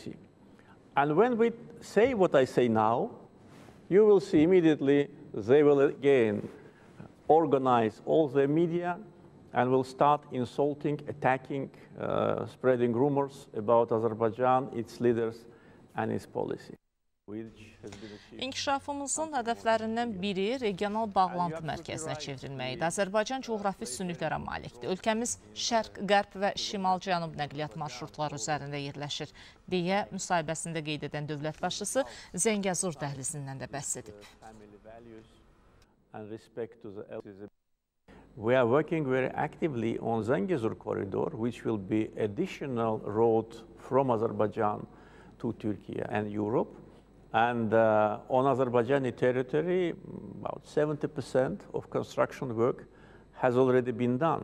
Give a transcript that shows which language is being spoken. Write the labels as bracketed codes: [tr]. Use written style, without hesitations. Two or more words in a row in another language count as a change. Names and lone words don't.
[en] And when we say what I say now, you will see immediately they will again organize all the media and will start insulting, attacking, spreading rumors about Azerbaijan, its leaders, and its policy. [az] İnkişafımızın hədəflərindən biri regional bağlantı mərkəzinə çevrilməkdir. Azərbaycan coğrafi üstünlüklərə malikdir. Ölkəmiz şərq, qərb və şimal-cənub nəqliyyat marşrutları üzərində yerləşir, deyə müsahibəsində qeyd edən dövlət başçısı Zəngəzur dəhlizindən də bəhs edib. [en] We are working very actively on Zəngəzur corridor, which will be additional road from Azerbaijan to Turkey and Europe. And on Azerbaijani territory, about 70% of construction work has already been done.